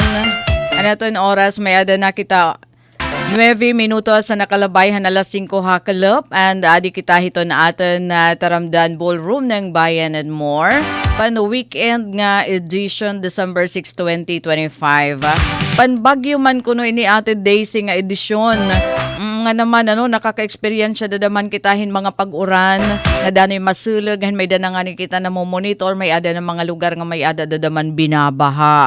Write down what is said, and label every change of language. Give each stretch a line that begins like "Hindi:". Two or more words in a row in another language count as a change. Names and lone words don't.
Waray: Anaton oras, may ada na kita 9 minuto sa nakalabayhan alas 5 hakalop and adi kita hito na atin na Taramdan Ballroom ng Bayan and More. Pan-weekend nga edition December 6, 2025. Panbagyo man kuno ini atin Daisy nga edisyon. Nga naman nakaka-experience siya dadaman kitahin mga pag-uran na dano'y masulag may danangani kita na mo monitor may ada ng mga lugar nga may ada dadaman binabaha.